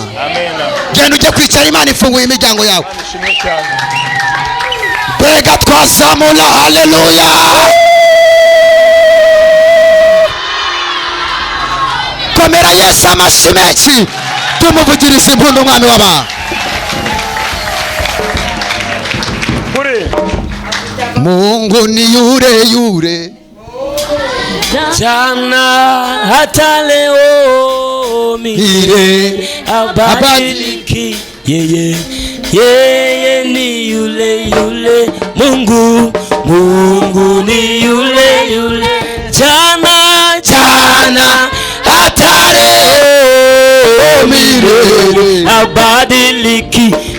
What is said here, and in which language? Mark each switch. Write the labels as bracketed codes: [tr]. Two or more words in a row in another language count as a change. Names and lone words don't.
[rw] genda ujye kwicara imana ifunguye imiryango yawe. mbega twazamura haleluya. komera Yesu amashyi menshi tumuvugirize impundu umwami w'abantu. [sw] Mungu ni yure jana hata leo milele abadiliki. Yeye ni yule Mungu ni yule jana hata leo milele abadiliki.